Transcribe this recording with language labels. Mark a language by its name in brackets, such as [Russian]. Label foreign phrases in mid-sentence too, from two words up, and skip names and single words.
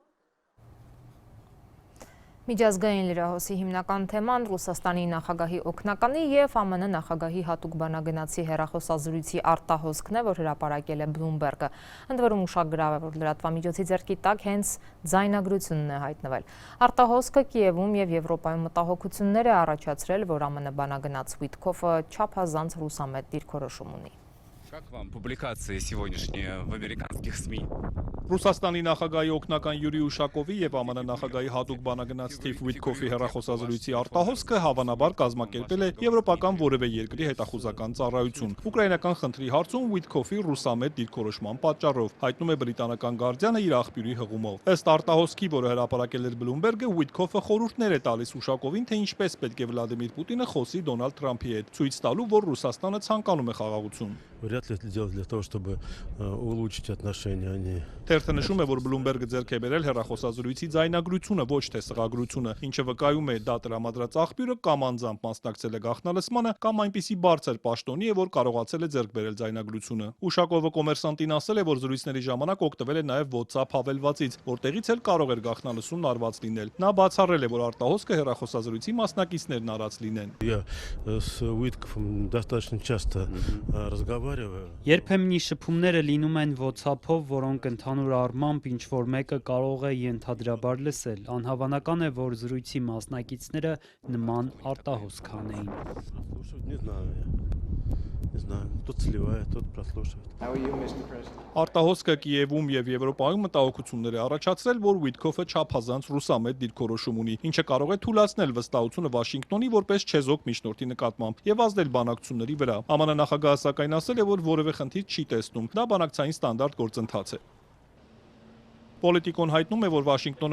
[Armenian] Միջազգային լրահոսի հիմնական թեման Ռուսաստանի նախագահի օգնականի և ԱՄՆ նախագահի հատուկ բանագնացի հեռախոսազրույցի արտահոսքն է, որ հրապարակել է Bloomberg-ը։ Ընդ որում ուշագրավ է, որ լրատվամիջոցի ձեռքի տակ հենց ձայնագրությունն է հայտնվել։ Արտահոսքը Կիևում և Եվրոպայում մտահոգություններ է առաջացրել, որ ԱՄՆ բանագնաց Ուիտքոֆը չափազանց ռուսամետ դիրքորոշում ունի։ [Russian] Как вам публикации сегодняшние в американских СМИ? [Armenian] Ռուսաստանի նախագահի օգնական Յուրի Ուշակովի եւ ԱՄՆ նախագահի հատուկ բանագնաց Սթիվ Ուիտքոֆի հեռախոսազրույցի արտահոսքը հավանաբար կազմակերպել է եվրոպական որևէ երկրի հետախուզական ծառայություն։ Ուկրաինական խնդրի հարցում Ուիտքոֆի ռուսամետ դիրքորոշման պատճառով, հայտնում է բրիտանական Guardian-ը իր աղբյուրի հղումով։ Ըստ արտահոսքի, որը հրապարակել էր Bloomberg-ը, Ուիտքոֆը խորհուրդներ է տալիս Ուշակովին, թե ինչպես պետք է Վլադիմիր Պուտինը խոսի Դոնալդ Թրամփի հետ, ցույց տալու, որ Ռուսաստանը ցանկանում է խաղաղություն։ [Russian] Вряд ли это делать для того, чтобы улучшить отношения. [Armenian] Թերթը նշում է, որ Bloomberg-ը ձեռք է բերել հեռախոսազրույցի ձայնագրությունը, ոչ թե սղագրությունը, ինչը վկայում է դա տրամադրած աղբյուրը կամ անձամբ մասնակցել է գաղտնալսմանը, կամ այնպիսի բարձր պաշտոնի է, որ կարողացել է ձեռք բերել ձայնագրությունը։ Ուշակովը Կոմերսանտին ասել է, որ զրույցների ժամանակ օգտվել է նաև WhatsApp հավելվածից, որտեղից էլ կարող էր գաղտնալսումն արված լինել։ Նա բացառել է, որ արտահոսքը հեռախոսազրույցի մասնակիցներն արած լինեն։ [Russian] Я с Уитковым достаточно часто разговариваю. [Armenian] Երբեմն շփումները լինում են WhatsApp-ով, որոնք ընդհանուր առմամբ ինչ-որ мեկը կարող է ենթադրաբար լսել։ Անհավանական է, որ զրույցի մասնակիցները նման արտահոսք անեին։ [Russian] Не знаю, кто сливает, тот прослушивает. [Armenian] Արտահոսքը Կիևում եւ Եվրոպայում մտահոգություններ է առաջացրել, որ Ուիտքոֆը չափազանց ռուսամետ դիրքորոշում ունի, ինչը կարող է թույլատնել վստահությունը Վաշինգտոնի որպես չեզոք միջնորդի նկատմամբ եւ ազդել բանակցությունների վրա։ ԱՄՆ նախագահը սակայն ասել է, որ որևէ խնդիր չի տեսնում։ Դա բանակցային ստանդարտ գործընթաց է։ Պոլիտիկոն հայտնում է, որ Վաշինգտոնը